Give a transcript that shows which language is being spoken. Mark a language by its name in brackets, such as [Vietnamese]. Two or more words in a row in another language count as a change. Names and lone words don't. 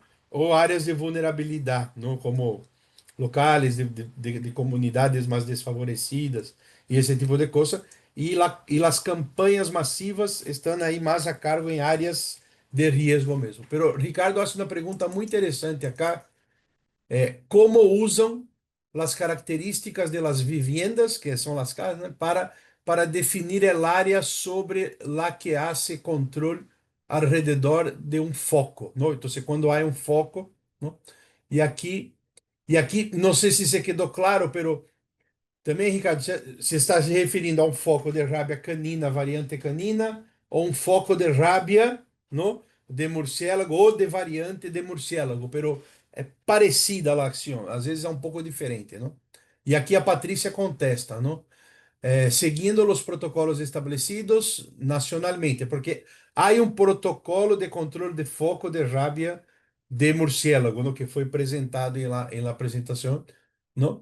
[Portuguese] Ou áreas de vulnerabilidade, não? Como locais de comunidades mais desfavorecidas e esse tipo de coisa. E as campanhas massivas estão aí mais a cargo em áreas de risco mesmo. [Spanish] Pero [Portuguese] Ricardo faz uma pergunta muito interessante acá, [Spanish] cómo usan las características de las viviendas, que son las casas, ¿no? para definir el área sobre la que hace control alrededor de un foco, ¿no? Entonces, cuando hay un foco, ¿no? Y aquí, y aquí, no sé si se quedó claro, pero [Portuguese] também, Ricardo, você está se referindo a um foco de rábia canina, variante canina, ou um foco de rábia, [Spanish] no, de murciélago [Portuguese] ou de variante de murciélago, pero é parecida a ação, às vezes é um pouco diferente, não? E aqui a Patrícia contesta, não? Seguindo os protocolos estabelecidos nacionalmente, porque há um protocolo de controle de foco de rábia de murciélago, no, que foi apresentado em la apresentação, não?